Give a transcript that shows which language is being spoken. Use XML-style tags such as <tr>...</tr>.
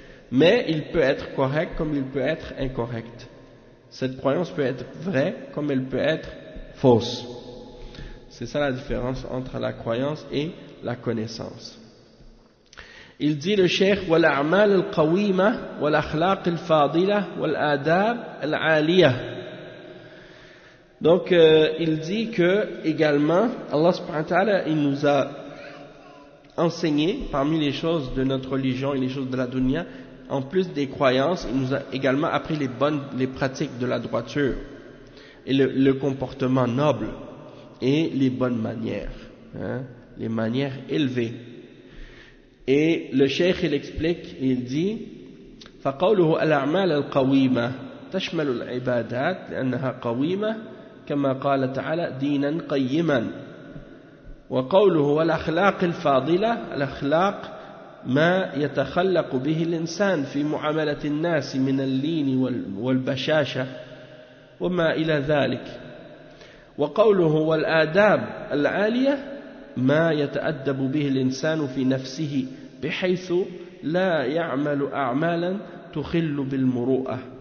<fr>Mais il peut être correct comme il peut être incorrect. Cette croyance peut être vraie comme elle peut être fausse. C'est ça la différence entre la croyance et la connaissance. Il dit le cheikh</fr> <ar>والأعمال القويمة والأخلاق الفاضلة والآداب العالية.</ar> <fr>Donc il dit que également Allah subhanahu wa ta'ala il nous a enseigné parmi les choses de notre religion et les choses de la dunya, en plus des croyances, il nous a également appris les pratiques de la droiture et le comportement noble et les bonnes manières, hein, les manières élevées. Et le cheikh il explique, il dit</fr> <ar>فقوله الأعمال القويمة تشمل العبادات لأنها قويمة كما قال تعالى دينا قيما وقوله والأخلاق الفاضلة الأخلاق ما يتخلق به الإنسان في معاملة الناس من اللين والبشاشة وما إلى ذلك وقوله والآداب العالية ما يتأدب به الإنسان في نفسه بحيث لا يعمل أعمالا تخل بالمروءة.</ar>